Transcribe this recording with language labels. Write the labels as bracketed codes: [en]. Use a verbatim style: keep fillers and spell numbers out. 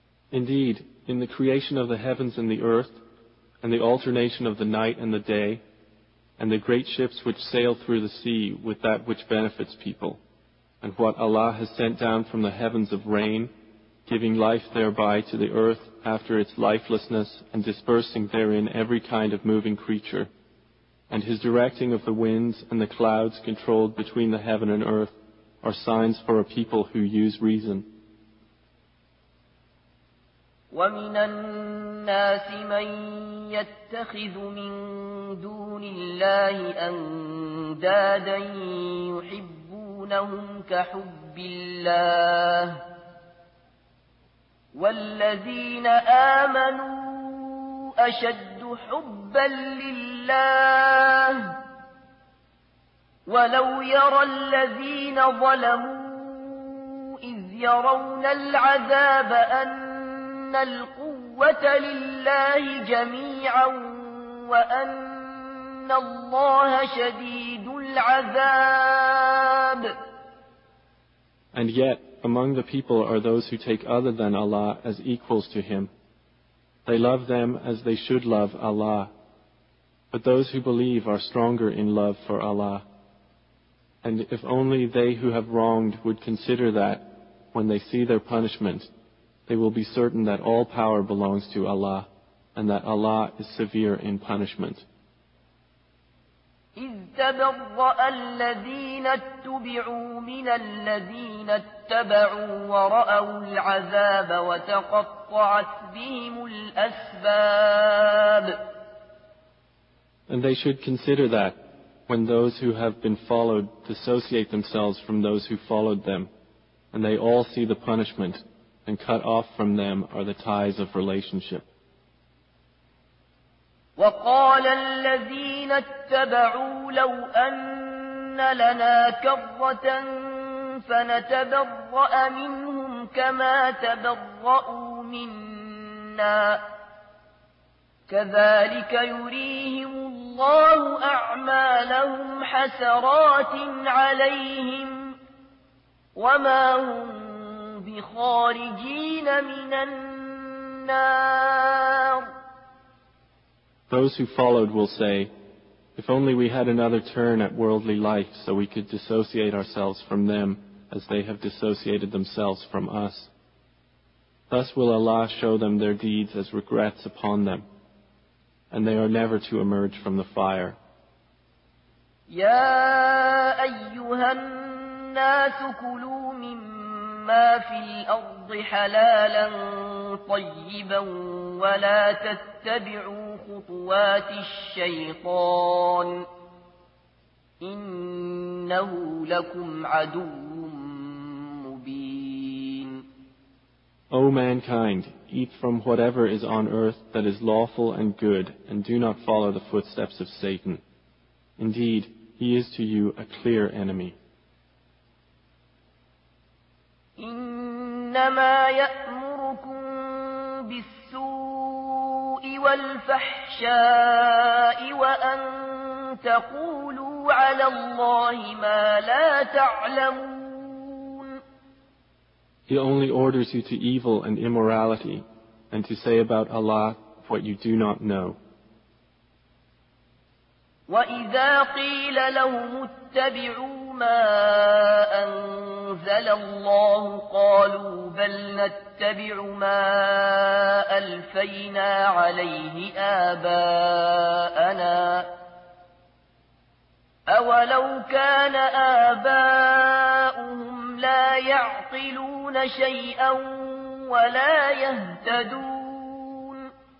[en] Indeed, in the creation of the heavens and the earth, and the alternation of the night and the day, and the great ships which sail through the sea with that which benefits people, and what Allah has sent down from the heavens of rain, giving life thereby to the earth after its lifelessness and dispersing therein every kind of moving creature, and His directing of the winds and the clouds controlled between the heaven and earth are signs for a people who use reason. [ar] وَمِنَ النَّاسِ مَن يَتَّخِذُ مِن دُونِ اللَّهِ أَندَادًا يُحِبُّونَهُمْ كحب الله والذين آمنوا أشد حبا لله ولو يرى الذين ظلموا إذ يرون العذاب أن القوة لله جميعا وأن الله شديد العذاب. [en] And yet, among the people are those who take other than Allah as equals to Him. They love them as they should love Allah. But those who believe are stronger in love for Allah. And if only they who have wronged would consider that, when they see their punishment, they will be certain that all power belongs to Allah, and that Allah is severe in punishment. [ar] إذ تبرأ الذين اتبعوا من الذين اتبعوا ورأوا العذاب وتقطعت بهم الأسباب. [en] And they should consider that when those who have been followed dissociate themselves from those who followed them, and they all see the punishment, and cut off from them are the ties of relationship. [ar] وقال الذين اتبعوا لو أن لنا كرة فنتبرأ منهم كما تبرأوا منا كذلك يريهم الله أعمالهم حسرات عليهم وما هم بخارجين من النار. [en] Those who followed will say, if only we had another turn at worldly life so we could dissociate ourselves from them as they have dissociated themselves from us. Thus will Allah show them their deeds as regrets upon them, and they are never to emerge from the fire. [ar] Ya ayyuhan nas kulu mimma fil ardi halalan tayyiban wa la tattabi'u خطوات الشيطان إنه لكم عدو مبين. [en] O mankind, eat from whatever is on earth that is lawful and good, and do not follow the footsteps of Satan. Indeed, he is to you a clear enemy. [ar] إنما يأمركم بالسوء والفحشاء وأن تقولوا على الله ما لا تعلمون. [en] He only orders you to evil and immorality, and to say about Allah what you do not know. [ar] وإذا قيل لهم اتبعوا ما أنزل الله قالوا بل نتبع ما ألفينا عليه آباءنا أولو كان آباؤهم لا يعقلون شيئا ولا يهتدون.